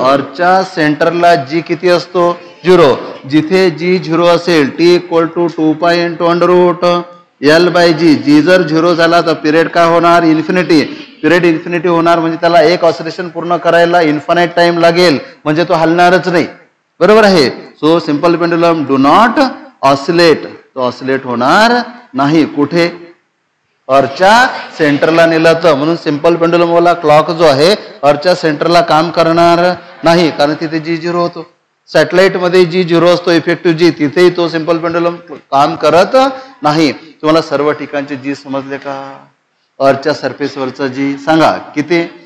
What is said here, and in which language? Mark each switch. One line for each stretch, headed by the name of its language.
Marathi: अर्चच्या सेंटरला G किती असतो? 0. जिथे G 0 असेल T equal to 2π × √L/G. G जर 0 झाला तर पिरियड काय होणार? इन्फिनिटी. पिरियड इन्फिनिटी होणार म्हणजे त्याला एक ऑसिलेशन पूर्ण करायला इन्फानाइट टाइम लागेल, म्हणजे तो हलणारच नाही. बरोबर आहे.
English: So simple pendulum do not oscillate.
Marathi: तो ऑसिलेट होणार नाही. कुठे? अर्चच्या सेंटरला नेला तर. म्हणून सिंपल पेंडुलम वाला क्लॉक जो आहे अर्चच्या सेंटरला काम करणार नाही, कारण तिथे G 0 होतो. सॅटेलाइट मध्ये G 0 असतो, इफेक्टिव्ह G, तिथेही तो सिंपल पेंडुलम काम करत नाही. तुम्हाला सर्व ठिकाणचे G समजले का? अर्चच्या सरफेसवरचा G सांगा किती?